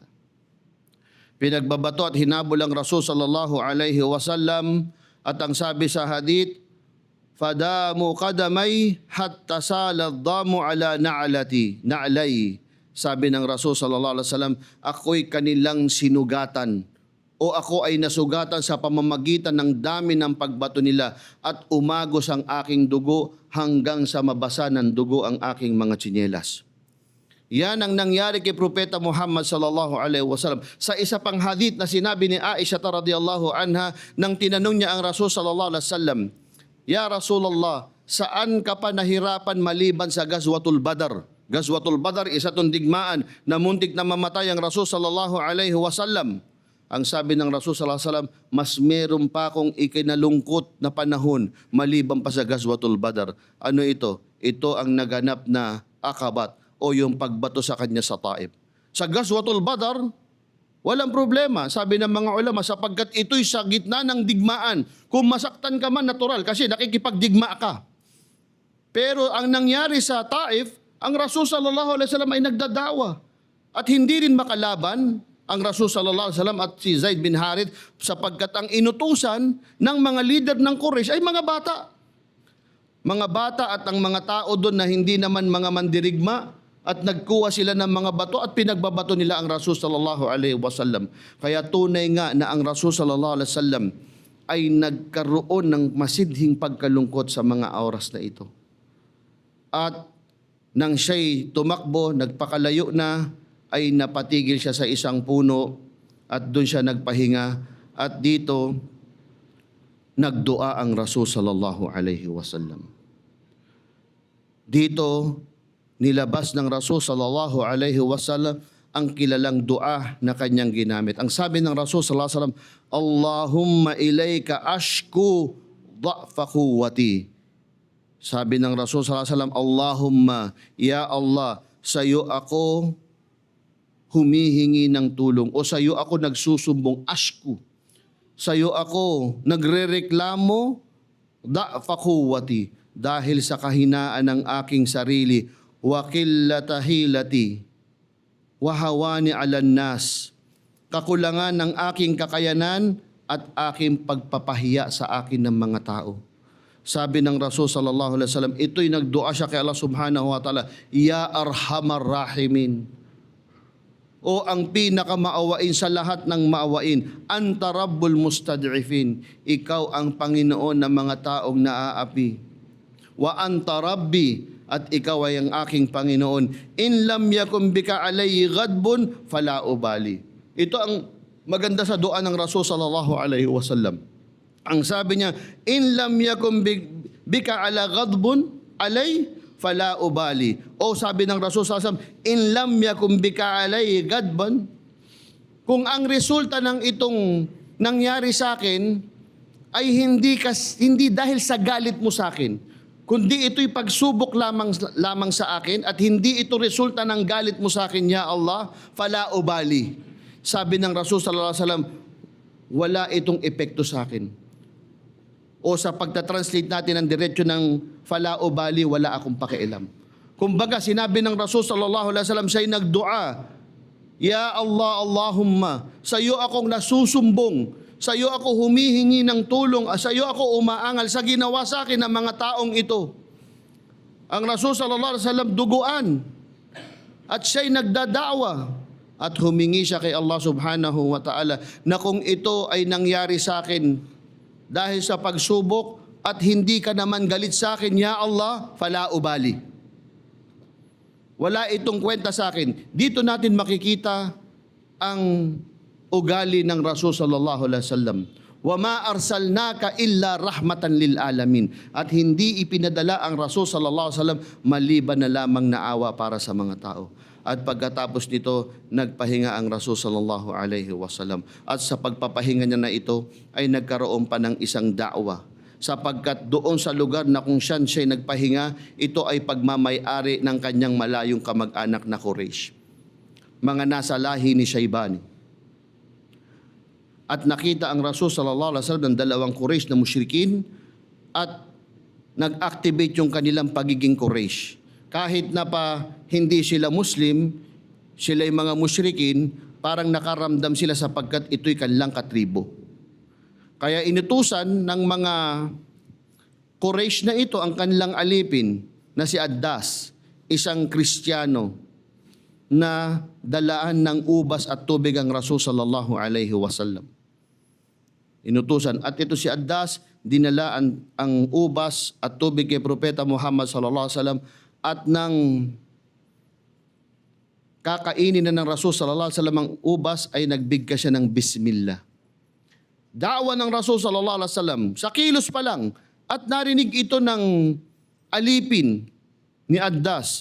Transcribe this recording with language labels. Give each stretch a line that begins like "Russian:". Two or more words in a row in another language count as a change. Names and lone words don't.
Filipino: Pinagbabato at hinabol ang Rasul
Arabic: صلى الله عليه وسلم
Filipino: at ang sabi sa hadith,
Arabic: فدمت قدماي حتى سال الدم على نعلي.
Filipino: Sabi ng Rasul
Arabic: صلى الله عليه وسلم,
Filipino: ako'y kanilang sinugatan o ako ay nasugatan sa pamamagitan ng dami ng pagbato nila at umagos ang aking dugo hanggang sa mabasa ng dugo ang aking mga tsinelas. Yan ang nangyari kay Propeta Muhammad
Arabic: صلى الله عليه وسلم.
Filipino: Sa isa pang hadith na sinabi ni Aisha
Arabic: رضي الله عنها
Filipino: nang tinanong niya ang Rasul
Arabic: صلى الله عليه وسلم، يا رسول الله,
Filipino: saan ka pa nahirapan maliban sa Gazwatul Badr? Gazwatul Badr, isa itong digmaan na muntik na mamatay ang Rasul
Arabic: صلى الله عليه وسلم.
Filipino: Ang sabi ng Rasul
Arabic: صلى الله عليه وسلم,
Filipino: mas meron pa akong ikinalungkot na panahon maliban pa sa Gazwatul Badr. Ano ito? Ito ang naganap na Akabat o yung pagbato sa kanya sa Taif. Sa Gazwatul Badr, walang problema, sabi ng mga ulama, sapagkat ito'y sa gitna ng digmaan. Kung masaktan ka man, natural, kasi nakikipagdigma ka. Pero ang nangyari sa Taif, ang Rasul
Arabic: صلى الله عليه وسلم
Filipino: ay nagdadawa. At hindi rin makalaban ang Rasul
Arabic: صلى الله عليه وسلم
Filipino: at si Zaid bin Harith sapagkat ang inutusan ng mga leader ng Quraysh ay mga bata. Mga bata at ang mga tao doon na hindi naman mga mandirigma at nagkuha sila ng mga bato at pinagbabato nila ang Rasul
Arabic: صلى الله عليه وسلم.
Filipino: Kaya tunay nga na ang Rasul
Arabic: صلى الله عليه وسلم
Filipino: ay nagkaroon ng masidhing pagkalungkot sa mga oras na ito. At nang siya'y tumakbo, nagpakalayo na, ay napatigil siya sa isang puno at doon siya nagpahinga at dito nagdua ang Rasul
Arabic: صلى الله عليه وسلم.
Filipino: Dito nilabas ng Rasul
Arabic: صلى الله عليه وسلم
Filipino: ang kilalang dua na kanyang ginamit. Ang sabi ng Rasul
Arabic: صلى الله عليه وسلم، اللهم إليك أشكو ضعف قوتي.
Filipino: Sabi ng Rasul
Arabic: صلى الله عليه وسلم، اللهم، يا الله,
Filipino: sa iyo ako humihingi ng tulong o sa iyo ako nagsusumbong, ashku. Sa iyo ako nagrereklamo,
Arabic: ضعف قوتي,
Filipino: dahil sa kahinaan ng aking sarili,
Arabic: وقلة حيلتي، وهواني على الناس,
Filipino: kakulangan ng aking kakayanan at aking pagpapahiya sa akin ng mga tao. Sabi ng Rasul
Arabic: صلى الله عليه وسلم,
Filipino: ito'y nagdua siya kay
Arabic: الله سبحانه وتعالى، يا أرحم الراحمين,
Filipino: o ang pinakamaawain sa lahat ng maawain,
Arabic: أنت رب المستضعفين,
Filipino: ikaw ang Panginoon ng mga taong naaapi.
Arabic: وأنت ربي,
Filipino: at ikaw ay ang aking Panginoon.
Arabic: إن لم يكن بك عليه غضب، فلا أبالي.
Filipino: Ito ang maganda sa dua ng Rasul
Arabic: صلى الله عليه وسلم.
Filipino: Ang sabi niya,
Arabic: إن لم يكن بك على غضب علي فلا أبالي.
Filipino: O sabi ng Rasul
Arabic: صلى الله عليه وسلم، إن لم يكن بك علي غضبا,
Filipino: kung ang resulta ng itong nangyari sa akin ay hindi dahil sa galit mo sa akin, kundi ito'y pagsubok lamang sa akin at hindi ito resulta ng galit mo sa akin,
Arabic: يا الله، فلا أبالي.
Filipino: Sabi ng Rasul
Arabic: صلى الله عليه وسلم,
Filipino: wala itong epekto sa akin. O sa pagta-translate natin ang diretso ng
Arabic: فلا أبالي,
Filipino: wala akong pakialam. Kumbaga, sinabi ng Rasul
Arabic: صلى الله عليه وسلم,
Filipino: siya'y nagdua,
Arabic: يا الله، اللهم,
Filipino: sa iyo akong nasusumbong, sa iyo ako humihingi ng tulong, sa iyo ako umaangal sa ginawa sa akin ng mga taong ito. Ang Rasul
Arabic: صلى الله عليه وسلم
Filipino: duguan at siya'y nagdadawa at humingi siya kay
Arabic: الله سبحانه وتعالى
Filipino: na kung ito ay nangyari sa akin dahil sa pagsubok at hindi ka naman galit sa akin,
Arabic: يا الله، فلا أبالي.
Filipino: Wala itong kwenta sa akin. Dito natin makikita ang ugali ng Rasul
Arabic: صلى الله عليه وسلم. وما أرسلناك إلا رحمة للعالمين.
Filipino: At hindi ipinadala ang Rasul
Arabic: صلى الله عليه وسلم
Filipino: maliban na lamang na awa para sa mga tao. At pagkatapos nito, nagpahinga ang Rasul
Arabic: صلى الله عليه وسلم.
Filipino: At sa pagpapahinga niya na ito, ay nagkaroon pa ng isang da'wa. Sapagkat doon sa lugar na kung siya'y nagpahinga, ito ay pagmamay-ari ng kanyang malayong kamag-anak na Quraysh. Mga nasa lahi ni Shaybani. At nakita ang Rasul
Arabic: صلى الله عليه وسلم
Filipino: ng dalawang Quraysh na musyrikin at nag-activate yung kanilang pagiging Quraysh. Kahit na pa hindi sila Muslim, sila yung mga musyrikin, parang nakaramdam sila sapagkat ito'y kanilang katribo. Kaya inutusan ng mga Quraysh na ito ang kanilang alipin na si Addas, isang Kristiyano na dalaan ng ubas at tubig ang Rasul
Arabic: صلى الله عليه وسلم.
Filipino: Inutusan. At ito si Addas, dinalaan ang ubas at tubig kay Propeta Muhammad
Arabic: صلى الله عليه وسلم
Filipino: at nang kakainin na ng Rasul
Arabic: صلى الله عليه وسلم
Filipino: ang ubas ay nagbigkas siya ng bismillah. Da'wa ng Rasul
Arabic: صلى الله عليه وسلم
Filipino: sa kilos pa lang at narinig ito ng alipin ni Addas.